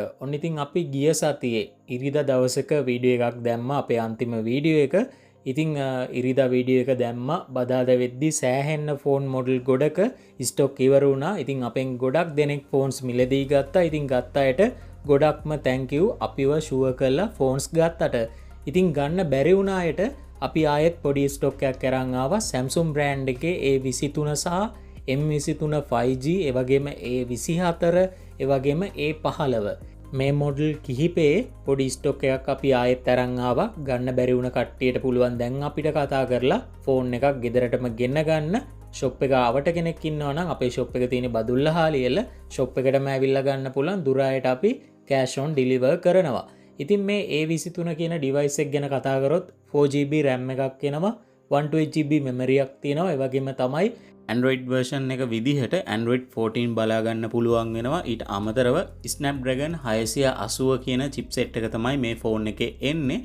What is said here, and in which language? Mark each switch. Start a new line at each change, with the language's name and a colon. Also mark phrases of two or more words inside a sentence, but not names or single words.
Sinhala: ඔන්න ඉතින් අපි ගිය සතියේ ඉරිදා දවසක වීඩියෝ එකක් දැම්මා අපේ අන්තිම වීඩියෝ එක. ඉතින් ඉරිදා වීඩියෝ එක දැම්මා බදාදා වෙද්දි සෑහෙන්න
English: phone model
Sinhala: ගොඩක ස්ටොක් ඉවර වුණා. ඉතින් අපෙන් ගොඩක් දෙනෙක් ෆෝන්ස් මිලදී ගත්තා. ඉතින් ගත්ත අයට ගොඩක්ම
English: thank you
Sinhala: අපිව ෂුවර් කරලා ෆෝන්ස් ගත්තට. ඉතින් ගන්න බැරි වුණ අයට අපි ආයෙත් පොඩි ස්ටොක් එකක් අරන් ආවා Samsung brand එකේ A23 සහ M23 5G එවගේම A24 එවගේම A15 මේ මොඩල් කිහිපේ පොඩි ස්ටොක් එකක් අපි ආයෙත් අරන් ආවා. ගන්න බැරි වුණ කට්ටියට පුළුවන් දැන් අපිට කතා කරලා ෆෝන් එකක් ගෙදරටම ගෙන්න ගන්න. ෂොප් එක ආවට කෙනෙක් ඉන්නවා නම් අපේ ෂොප් එක තියෙන බදුල්ලහාලියල ෂොප් එකටම ඇවිල්ලා ගන්න පුළුවන්. දුරායට අපි
English: cash on deliver
Sinhala: කරනවා. ඉතින් මේ A23 කියන ඩිවයිස් එක ගැන කතා කරොත්
English: 4GB RAM
Sinhala: එකක් එනවා,
English: 128GB memory
Sinhala: එකක් තියෙනවා. ඒ වගේම තමයි
English: Android version
Sinhala: එක විදිහට Android 14 බලා ගන්න පුළුවන් වෙනවා. ඊට අමතරව Snapdragon 680 කියන chipset එක තමයි මේ ෆෝන් එකේ එන්නේ.